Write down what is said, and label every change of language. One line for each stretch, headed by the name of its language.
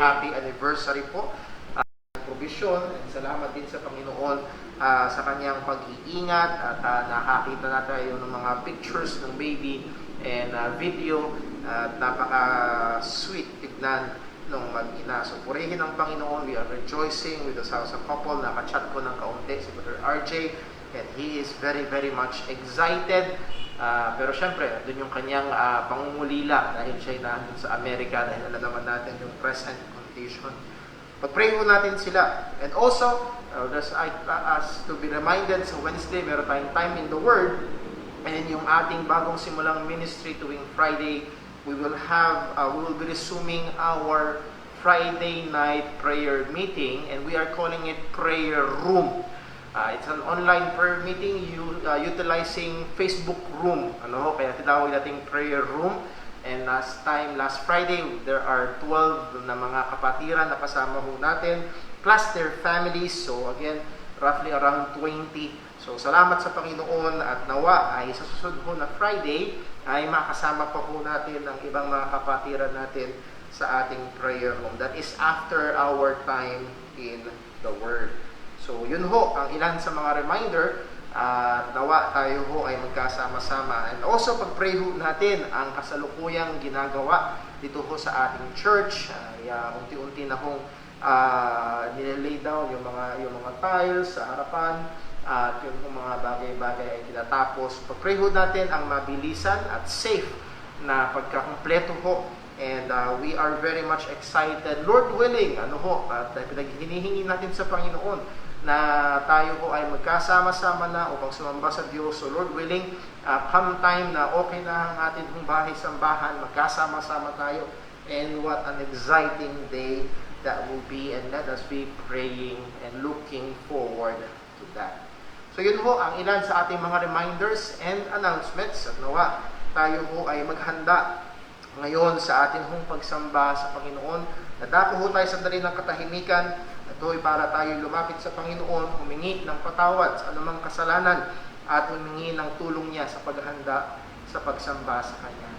Filipino: Happy anniversary po. Provision, and salamat din sa Panginoon sa kanyang pag-iingat at nakakita natin ng mga pictures ng baby and video at napaka-sweet tignan ng mag-ina. So purihin ang Panginoon.
English: We are rejoicing with the Salsa couple.
Filipino: Nakachat ko ng kaunti si
English: Brother RJ and he is very very much excited.
Filipino: Pero syempre, doon yung kanyang pangungulila dahil siya nandun sa Amerika dahil alam naman natin yung present condition. Pag-pray mo natin sila.
English: And also, just as to be reminded,
Filipino: sa Wednesday, meron tayong time in the Word.
English: And
Filipino: yung ating bagong simulang ministry tuwing Friday,
English: we will be resuming our Friday night prayer meeting. And we are calling it Prayer Room. It's an online prayer meeting utilizing Facebook Room.
Filipino: Kaya tinawag nating prayer room.
English: And last Friday, there are 12
Filipino: na mga kapatiran na kasama ho natin,
English: plus their families. So again, roughly around 20.
Filipino: So salamat sa Panginoon at nawa ay sa susunod ho na Friday ay makasama pa ho natin ang ibang mga kapatiran natin sa ating prayer room.
English: That is after our time in the Word.
Filipino: So yun ho, ang ilan sa mga reminder. Nawa tayo ho ay magkasama-sama. And also, pag-pray ho natin ang kasalukuyang ginagawa dito ho sa ating church. Unti-unti na hong nililay down yung mga tiles sa harapan at yung mga bagay-bagay ay tinatapos. Pag-pray ho natin ang mabilisan at safe na pagkakumpleto ho.
English: And we are very much excited.
Filipino: Lord willing, at hinihingi natin sa Panginoon na tayo po ay magkasama-sama na upang sumamba sa Diyos. So Lord willing, come time na okay na ang ating bahay-sambahan, magkasama-sama tayo.
English: And what an exciting day that will be, and let us be praying and looking forward to that.
Filipino: So yun po ang ilan sa ating mga reminders and announcements. At nawa, tayo po ay maghanda ngayon sa ating pagsamba sa Panginoon. Nadako po tayo sandali ng katahimikan. Ito ay para tayo lumapit sa Panginoon, humingi ng patawad sa anumang kasalanan at humingi ng tulong niya sa paghahanda sa pagsamba sa Kanya.